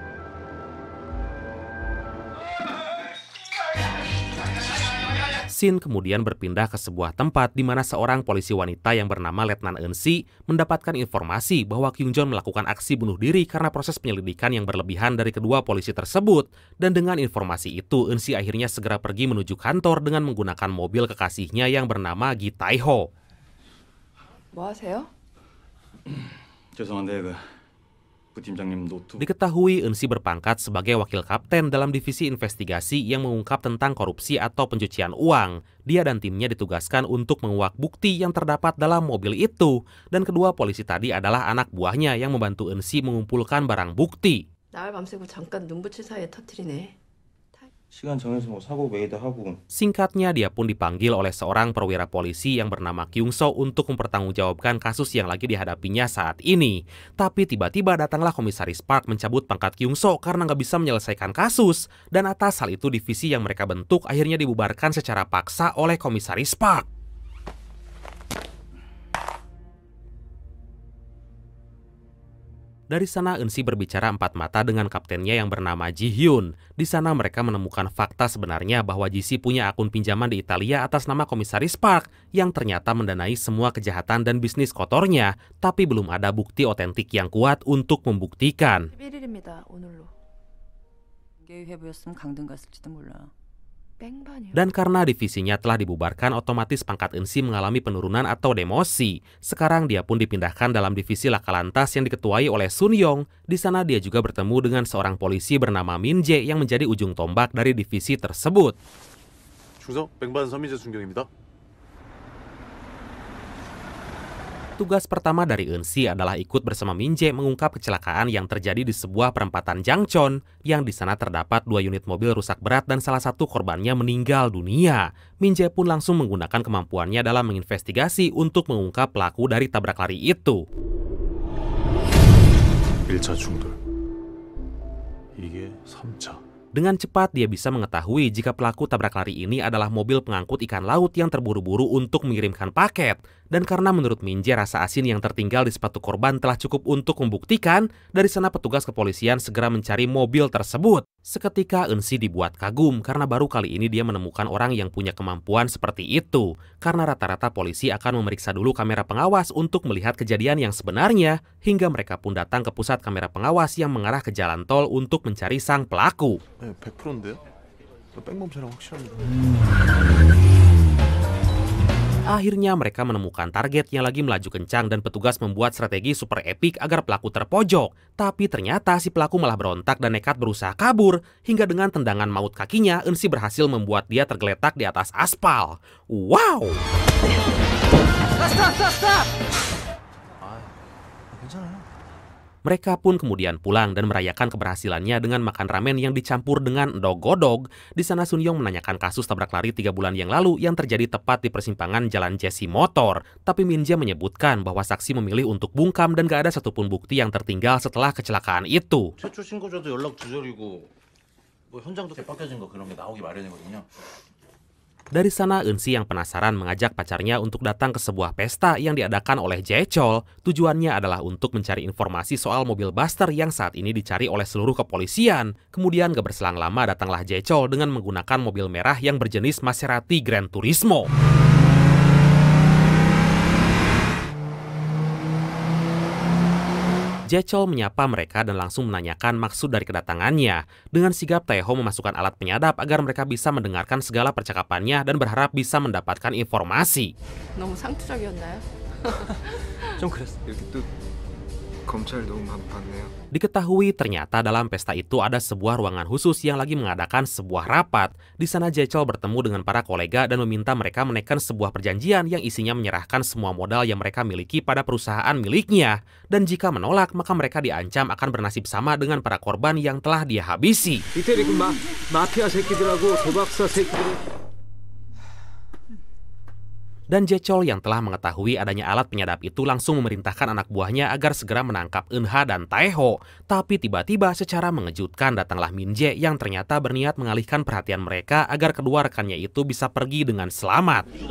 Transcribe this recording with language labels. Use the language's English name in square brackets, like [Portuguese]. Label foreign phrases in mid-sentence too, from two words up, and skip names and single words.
[Indonesian] Scene kemudian berpindah ke sebuah tempat di mana seorang polisi wanita yang bernama Letnan Eun-si mendapatkan informasi bahwa Kyung Jon melakukan aksi bunuh diri karena proses penyelidikan yang berlebihan dari kedua polisi tersebut. Dan dengan informasi itu, Eun-si akhirnya segera pergi menuju kantor dengan menggunakan mobil kekasihnya yang bernama Gi Tae-ho. [Korean] 뭐 하세요? 죄송한데 부팀장님 노트. [Indonesian] Diketahui Eun-si berpangkat sebagai wakil kapten dalam divisi investigasi yang mengungkap tentang korupsi atau pencucian uang. Dia dan timnya ditugaskan untuk menguak bukti yang terdapat dalam mobil itu. Dan kedua polisi tadi adalah anak buahnya yang membantu Eun-si mengumpulkan barang bukti. [Korean] 나를 밤새고 잠깐 눈 붙일 사이에 터뜨리네. 시간 정해서 사고 메이드 하고. [Indonesian] Singkatnya, dia pun dipanggil oleh seorang perwira polisi yang bernama Kyung So untuk mempertanggungjawabkan kasus yang lagi dihadapinya saat ini. Tapi tiba-tiba datanglah komisaris Park mencabut pangkat Kyung So karena nggak bisa menyelesaikan kasus. Dan atas hal itu divisi yang mereka bentuk akhirnya dibubarkan secara paksa oleh komisaris Park. Dari sana Eun-si berbicara empat mata dengan kaptennya yang bernama Ji Hyun. Di sana mereka menemukan fakta sebenarnya bahwa Ji-si punya akun pinjaman di Italia atas nama komisaris Park yang ternyata mendanai semua kejahatan dan bisnis kotornya, tapi belum ada bukti otentik yang kuat untuk membuktikan. [Korean] 11일입니다. 오늘로. 회부였으면 강등 갔을지도 몰라. [Indonesian] Dan karena divisinya telah dibubarkan, otomatis pangkat Eun-si mengalami penurunan atau demosi. Sekarang dia pun dipindahkan dalam divisi Laka Lantas yang diketuai oleh Sun Yong. Di sana dia juga bertemu dengan seorang polisi bernama Min Jae yang menjadi ujung tombak dari divisi tersebut. [Korean] 충성 뱅반 서민재 순경입니다. [Indonesian] Tugas pertama dari Eun-si adalah ikut bersama Min Jae mengungkap kecelakaan yang terjadi di sebuah perempatan Jangchon, yang di sana terdapat 2 unit mobil rusak berat dan salah satu korbannya meninggal dunia. Min Jae pun langsung menggunakan kemampuannya dalam menginvestigasi untuk mengungkap pelaku dari tabrak lari itu. [Korean] 1차 충돌. 이게 3차. [Indonesian] Dengan cepat dia bisa mengetahui jika pelaku tabrak lari ini adalah mobil pengangkut ikan laut yang terburu-buru untuk mengirimkan paket. Dan karena menurut Min Jae rasa asin yang tertinggal di sepatu korban telah cukup untuk membuktikan, dari sana petugas kepolisian segera mencari mobil tersebut. Seketika Eun-si dibuat kagum karena baru kali ini dia menemukan orang yang punya kemampuan seperti itu. Karena rata-rata polisi akan memeriksa dulu kamera pengawas untuk melihat kejadian yang sebenarnya, hingga mereka pun datang ke pusat kamera pengawas yang mengarah ke jalan tol untuk mencari sang pelaku. [Korean] 100%인데요? 뺑범죄랑 확실합니다. [Indonesian] Akhirnya mereka menemukan target yang lagi melaju kencang dan petugas membuat strategi super epik agar pelaku terpojok. Tapi ternyata si pelaku malah berontak dan nekat berusaha kabur. Hingga dengan tendangan maut kakinya, Eun-si berhasil membuat dia tergeletak di atas aspal. Wow! [English] Stop! [Korean] 괜찮아요. [Indonesian] Mereka pun kemudian pulang dan merayakan keberhasilannya dengan makan ramen yang dicampur dengan [Javanese] endog-godog. [Indonesian] Di sana Sun Yong menanyakan kasus tabrak lari 3 bulan yang lalu yang terjadi tepat di persimpangan Jalan Jesse Motor. Tapi Min Jae menyebutkan bahwa saksi memilih untuk bungkam dan gak ada satupun bukti yang tertinggal setelah kecelakaan itu. [Korean] 최초 신고자도 연락 두절이고 뭐 현장도 개빡해진 거 그런 게 나오기 마련이거든요. [Indonesian] Dari sana, Eun-si yang penasaran mengajak pacarnya untuk datang ke sebuah pesta yang diadakan oleh Jae-chol. Tujuannya adalah untuk mencari informasi soal mobil Buster yang saat ini dicari oleh seluruh kepolisian. Kemudian gak berselang lama datanglah Jae-chol dengan menggunakan mobil merah yang berjenis Maserati Gran Turismo. Jae-chol menyapa mereka dan langsung menanyakan maksud dari kedatangannya. Dengan sigap, Tae-ho memasukkan alat penyadap agar mereka bisa mendengarkan segala percakapannya dan berharap bisa mendapatkan informasi. [Korean] 너무 상투적이었나요? 좀 그랬어. 이렇게 또 검찰 너무 많네요. [Indonesian] Diketahui ternyata dalam pesta itu ada sebuah ruangan khusus yang lagi mengadakan sebuah rapat. Di sana Jae-chol bertemu dengan para kolega dan meminta mereka menaikkan sebuah perjanjian yang isinya menyerahkan semua modal yang mereka miliki pada perusahaan miliknya. Dan jika menolak, maka mereka diancam akan bernasib sama dengan para korban yang telah dia habisi. [Korean] 이태리 그 마피아 새끼들하고 도박사 새끼들. [Indonesian] Dan Jae-chol yang telah mengetahui adanya alat penyadap itu langsung memerintahkan anak buahnya agar segera menangkap Eun-ha dan Tae-ho. Tapi tiba-tiba secara mengejutkan datanglah Min Jae yang ternyata berniat mengalihkan perhatian mereka agar kedua rekannya itu bisa pergi dengan selamat.